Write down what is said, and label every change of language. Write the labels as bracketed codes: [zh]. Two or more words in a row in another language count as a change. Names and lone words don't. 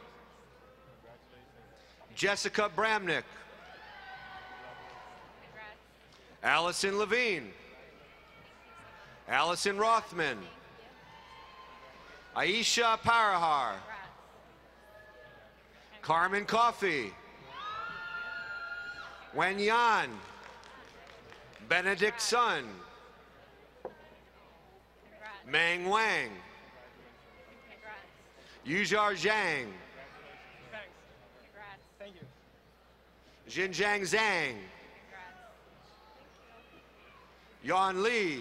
[en] Jessica Bramnick. Allison Levine. Allison Rothman. Aisha Parahar. Carmen Coffey. Wen Yan. Benedict Sun. Meng Wang. Yujar Zhang. Xinjiang Zhang. Yan Li.